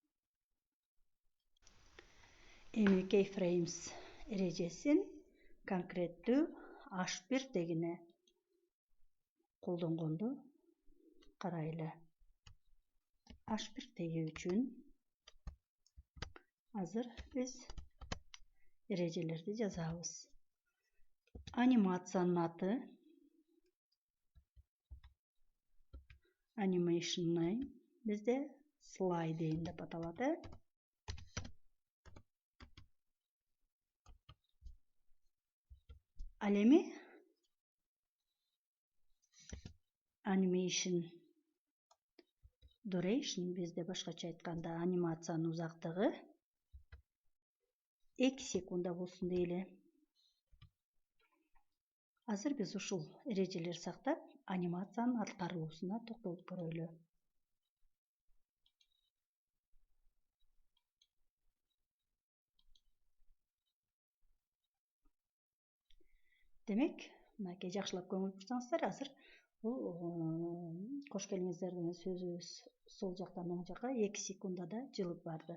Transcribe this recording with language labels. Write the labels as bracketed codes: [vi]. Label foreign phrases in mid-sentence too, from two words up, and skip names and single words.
[ky] Эми Keyframes эрежесин конкреттүү H1 тегине колдонгонду карайлы. H1 теги үчүн азыр биз эрежелерди жазабыз. Анимациянын аты, [en] animation name [ky] бизде slide дейин деп аталат. Ал эми [en] animation duration [ky] бизде башкача айтканда анимациянын узактыгы 2 секунда болсун дейли. Азыр биз ушул эрежелерди сактап, анимациянын аткарылуусуна токтолуп көрөлү. Демек, мынакей жакшылап көңүл бурсаңыздар, азыр бул кош келиңиздер деген сөзүбүз сол жактан оң жакка 2 секундада жылып барды.